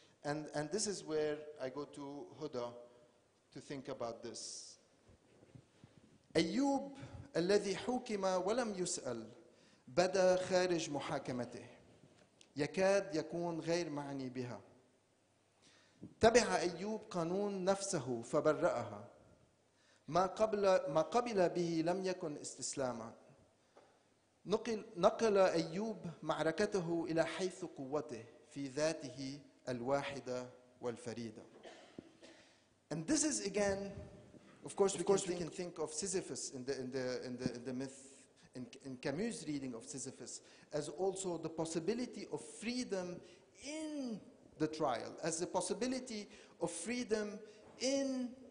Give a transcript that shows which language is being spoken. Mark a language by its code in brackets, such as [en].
[en] And this is where I go to Huda to think about this. [ar] أيوب الذي حُكِم ولم يسأل بدا خارج محاكمته يكاد يكون غير معني بها. تبع أيوب قانون نفسه فبرأها. ما قبل به لم يكن استسلاما. نقل أيوب معركته إلى حيث قوته في ذاته الواحدة والفريدة. [en] And this is again, of course we can think of Sisyphus in the myth, in Camus' reading of Sisyphus, as also the possibility of freedom in the trial, as the possibility of freedom in